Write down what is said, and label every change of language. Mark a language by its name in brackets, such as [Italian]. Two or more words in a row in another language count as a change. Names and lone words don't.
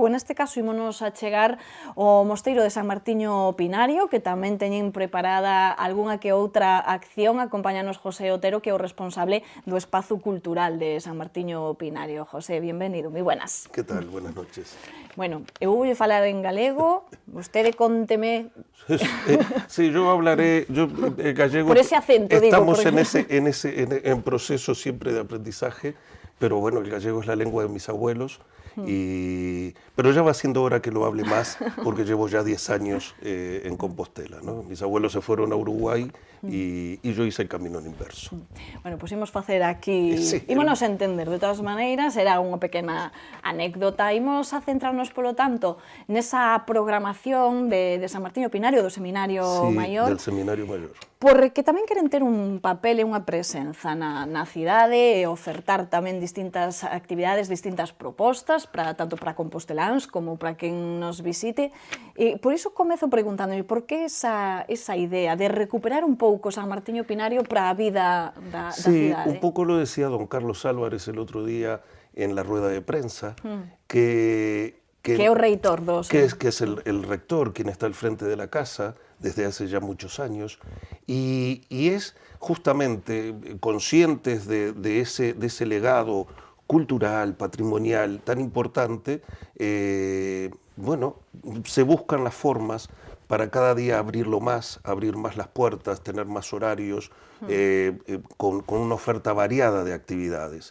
[Galician] En este caso, ímonos a chegar ao Mosteiro de San Martiño Pinario, que tamén teñen preparada algunha que outra acción. Acompáñanos José Otero, que é o responsable do Espazo Cultural de San Martiño Pinario. [Spanish] José, bienvenido, moi buenas. Que tal? Buenas noches. [Galician] Bueno, eu vou falar en galego, vostede conteme... [Spanish] Sí, yo hablaré, gallego... Por ese acento, estamos digo. en proceso siempre de aprendizaje, pero bueno, el gallego es la lengua de mis abuelos, pero ya va siendo hora que lo hable más, porque llevo ya 10 años en Compostela, ¿no? Mis abuelos se fueron a Uruguay y yo hice el camino en inverso. [Galician] Bueno, pues imos facer aquí... [Spanish] Sí, [Galician] ímonos a entender, de todas maneiras, era unha pequena anécdota. Imos a centrarnos, polo tanto, nesa programación de San Martiño Pinario, do Seminario Maior. [Spanish] Sí, del Seminario Mayor. [Galician] Porque tamén queren ter un papel e unha presenza na cidade e ofertar tamén distintas actividades, distintas propostas, tanto para composteláns como para quen nos visite. E por iso comezo preguntándome por que esa idea de recuperar un pouco San Martiño Pinario para a vida da cidade. [Spanish] Sí, un poco lo decía don Carlos Álvarez el otro día en la rueda de prensa, que [Galician] é o reitor [Spanish] que es el rector quien está al frente de la casa desde hace ya muchos años y es justamente conscientes de ese legado cultural, patrimonial tan importante, bueno, se buscan las formas para cada día abrir más las puertas, tener más horarios, con una oferta variada de actividades.